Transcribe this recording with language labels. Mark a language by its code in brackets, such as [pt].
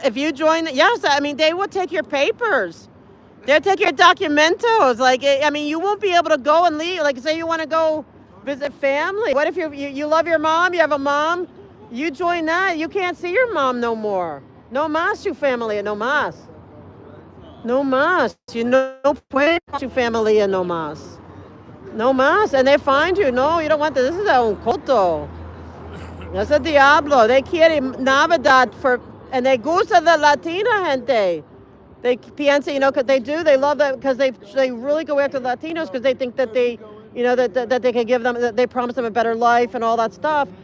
[en] If you join, they will take your papers. They'll take your documentos. You won't be able to go and leave. Like, say you want to go visit family. What if you love your mom? You have a mom. You join that. You can't see your mom no more. [es] No más su familia, no más. No más. [en] You [es] no puede su familia, no más. No más. [en] And they find you. No, you don't want this. This is [es] un culto. Es el diablo. [en] They [es] quiere Navidad [en] and they [es] gusta [en] the [es] Latina gente. [en] They piensa, because they love that because they really go after Latinos because they think that that they can give them, that they promise them a better life and all that stuff.